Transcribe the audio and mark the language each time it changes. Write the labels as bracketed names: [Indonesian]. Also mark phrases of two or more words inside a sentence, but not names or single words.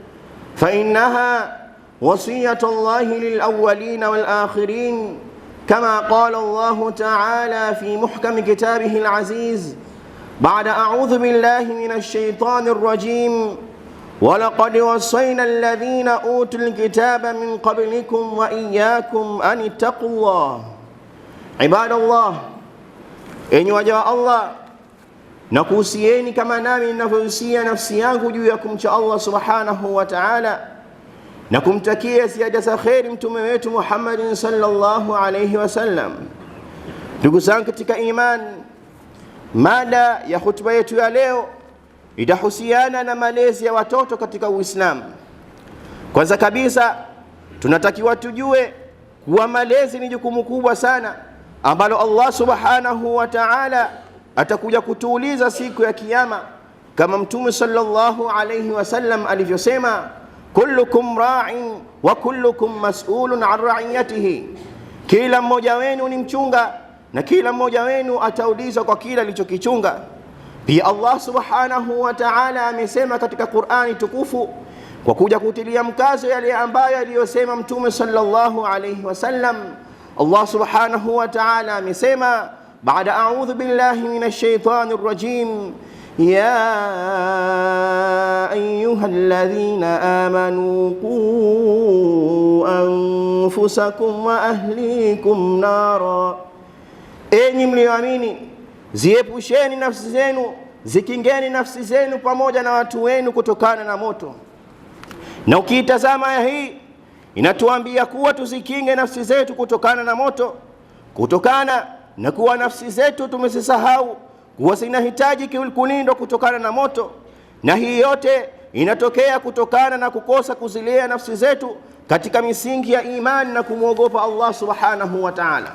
[Arabic] فإنها وصية الله للأولين والآخرين، كما قال الله تعالى في محكم كتابه العزيز بعد أعوذ بالله من الشيطان الرجيم: ولقد وصينا الذين أوتوا الكتاب من قبلكم وإياكم أن اتقوا الله. عباد الله، [Swahili] enyi waja wa Allah, nakuhusieni kama nami ninavyohusia nafsi yangu juu ya kumcha Allah [Arabic] سبحانه وتعالى [Swahili] na kumtakia ziada za kheri mtume wetu Muhammadin [Arabic] صلى الله عليه وسلم. [Swahili] Ndugu zangu katika imani, mada ya hutuba yetu ya leo itahusiana na malezi ya watoto katika Uislamu. Kwanza kabisa, tunatakiwa tujue kuwa malezi ni jukumu kubwa sana ambalo Allah [Arabic] سبحانه وتعالى [Swahili] atakuja kutuuliza siku ya kiyama, kama mtume [Arabic] صلى الله عليه وسلم [Swahili] alivyosema: [Arabic] كلكم راع وكلكم مسؤول عن رعيته, [Swahili] kila mmoja wenu ni mchunga na kila mmoja wenu ataulizwa kwa kila alichokichunga. Pia Allah [Arabic] سبحانه وتعالى [Swahili] amesema katika Qur'ani tukufu kwa kuja kutilia mkazo yale ambayo aliyosema mtume [Arabic] صلى الله عليه وسلم. [Swahili] Allah [Arabic] سبحانه وتعالى [Swahili] amesema baada [Arabic] أعوذ بالله من الشيطان الرجيم: يا أيها الذين آمنوا قوا أنفسكم وأهليكم نارا, [Swahili] enyi mlioamini, ziepusheni nafsi zenu, zikingeni nafsi zenu pamoja na watu wenu kutokana na moto. Na ukiitazama aya hii inatuambia kuwa tuzikinge nafsi zetu kutokana na moto, kutokana na kuwa nafsi zetu tumesisahau kuwa zinahitaji kulindwa kutokana na moto, na hii yote inatokea kutokana na kukosa kuzilea nafsi zetu katika misingi ya imani na kumwogopa Allah [Arabic] سبحانه وتعالى.